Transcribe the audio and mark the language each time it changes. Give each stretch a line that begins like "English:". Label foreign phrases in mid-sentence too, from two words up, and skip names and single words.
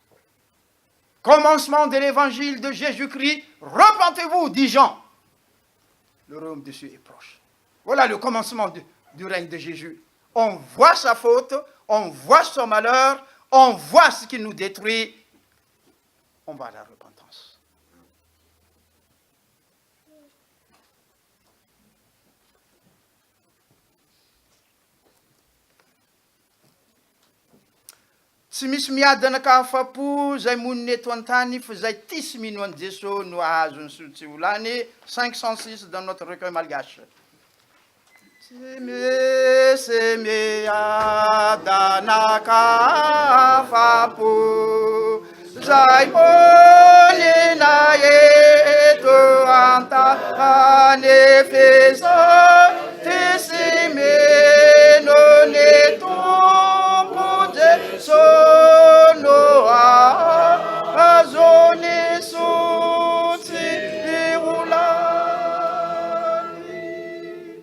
French: Commencement de l'évangile de Jésus-Christ, repentez-vous, dit Jean. Le royaume de Dieu est proche. Voilà le commencement du règne de Jésus. On voit sa faute, on voit son malheur, on voit ce qui nous détruit. On va à la repentance.
Malagasy: Tsy misy miadana ka afa-po zay monina eto an-tany fa zay tisy mino an' Jesosy no ahazo ny tsy volany 506
French: dans notre recueil malgache.
Malagasy: Tsy misy miadana ka afa-po zay monina eto an-tany fa tisy mino ny Tompo Jesosy no ahazo ny tsy volany.